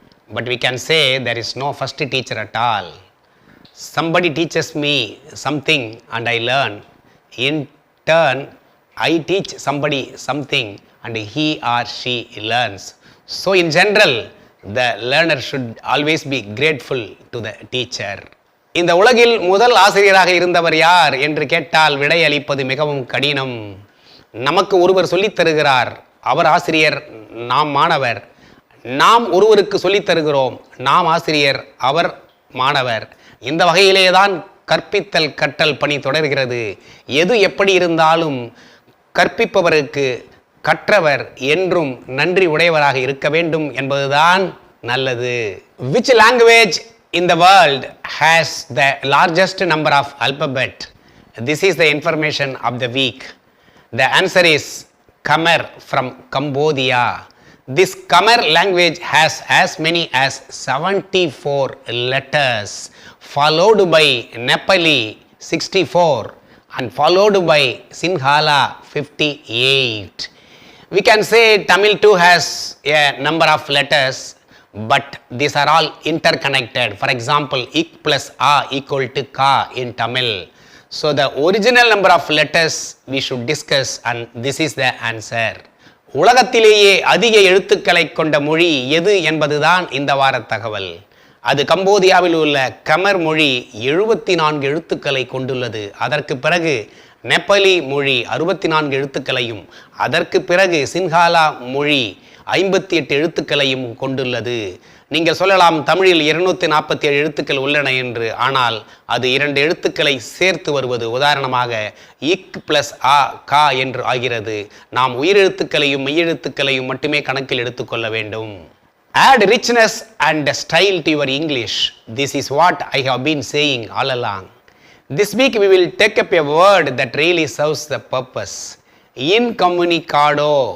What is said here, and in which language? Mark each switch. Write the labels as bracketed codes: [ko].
[en] But we can say there is no first teacher at all. Somebody teaches me something and I learn. In turn, I teach somebody something and he or she learns. So in general, the learner should always be grateful to the teacher. [ta] இந்த உலகில் முதல் ஆசிரியராக இருந்தவர் யார் என்று கேட்டால் விடை அளிப்பது மிகவும் கடினம். நமக்கு ஒருவர் சொல்லித் தருகிறார், அவர் ஆசிரியர், நாம் மாணவர். நாம் ஒருவருக்கு சொல்லித் தருகிறோம், நாம் ஆசிரியர், அவர் மாணவர். இந்த வகையிலே தான் கற்பித்தல் கற்றல் பணி தொடர்கிறது. எது எப்படி இருந்தாலும் கற்பிப்பவருக்கு கற்றவர் என்றும் நன்றி உடையவராக இருக்க வேண்டும் என்பதுதான் நல்லது. [en] Which language in the world has the largest number of alphabet? This is the information of the week. The answer is Khmer from Cambodia. This Khmer language has as many as 74 letters, followed by Nepali 64 and followed by Sinhala 58. We can say Tamil too has a number of letters, but these are all interconnected. For example, ik plus a equal to ka in Tamil. So the original number of letters we should discuss, and this is the answer. [ta] உலகத்திலேயே அதிக எழுத்துக்களை கொண்ட மொழி எது என்பதுதான் இந்த வார தகவல். அது கம்போதியாவில் உள்ள கமர் மொழி 74 எழுத்துக்களை கொண்டுள்ளது. அதற்கு பிறகு நேபாளி மொழி 64 எழுத்துக்களையும், அதற்கு பிறகு சின்ஹாலா மொழி 58 எழுத்துக்களையும் கொண்டுள்ளது. நீங்கள் சொல்லலாம் தமிழில் 247 எழுத்துக்கள் உள்ளன என்று. ஆனால் அது 2 எழுத்துக்களை சேர்த்து வருவது. உதாரணமாக இக் பிளஸ் ஆ கா என்று ஆகிறது. நாம் உயிரெழுத்துக்களையும் மெய்யெழுத்துக்களையும் மட்டுமே கணக்கில் எடுத்துக்கொள்ள வேண்டும். [en] Add richness and style to your English. This is what I have been saying all along. This week we will take up a word that really serves the purpose. Incommunicado.